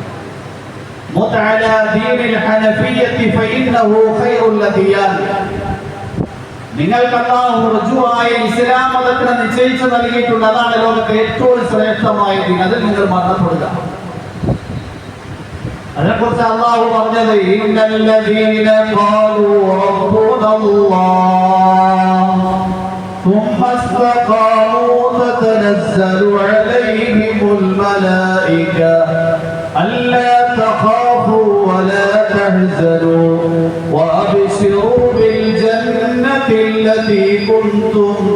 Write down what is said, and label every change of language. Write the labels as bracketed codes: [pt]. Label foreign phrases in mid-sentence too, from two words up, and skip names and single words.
[ml] നിങ്ങൾക്ക് അല്ലാഹു റുജുവായ ഇസ്ലാം മതത്തിന് നിശ്ചയിച്ചു നൽകിയിട്ടുണ്ട്. അതാണ് ലോകത്തെ ഏറ്റവും ശ്രേഷ്ഠമായ ദീൻ. അതിൽ നിങ്ങൾ മരണപ്പെടുക. അതിനെക്കുറിച്ച് അല്ലാഹു പറഞ്ഞത്, [ar] إن الذين قالوا ربنا الله ثم استقاموا تتنزل عليهم الملائكة ألا تخافوا ولا تحزنوا وأبشروا بالجنة التي كنتم